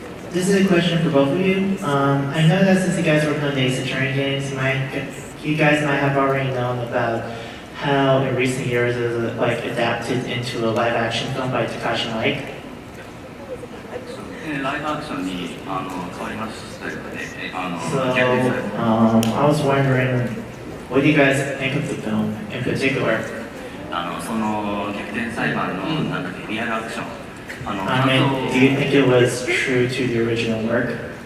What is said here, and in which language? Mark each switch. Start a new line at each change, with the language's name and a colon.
English: This is a question for both of you. I know that since you guys worked on the Ace Attorney games, you guys might have already known about how in recent years it was like adapted into a live action film by Takashi Miike.
Japanese: ライブアクションに変わりましたよね。
English: So I was wondering, what do you guys think of the film in particular?
Japanese: その逆転裁判のなんだっけリアルアクション。
English: I mean, do you think it was true to the original work?